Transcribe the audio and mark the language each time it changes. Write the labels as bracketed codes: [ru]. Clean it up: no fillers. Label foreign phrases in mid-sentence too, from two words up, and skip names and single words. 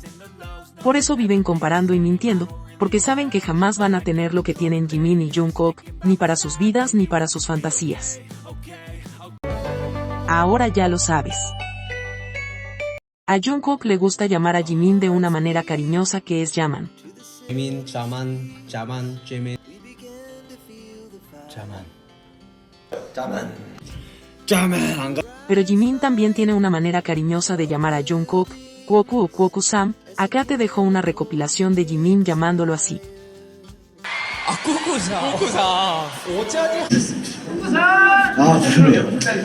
[es] Por eso viven comparando y mintiendo, porque saben que jamás van a tener lo que tienen Jimin y Jungkook, ni para sus vidas ni para sus fantasías. Ahora ya lo sabes. A Jungkook le gusta llamar a Jimin de una manera cariñosa que es Jaman. [ko] 재민, 자만, 자만, 재민, 자만, 자만, 자만 안 가. [es] Pero Jimin también tiene una manera cariñosa de llamar a Jungkook, Kwoku o Kwoku-sam. Acá te dejo una recopilación de Jimin llamándolo así. [ko] 아, 죄송해요.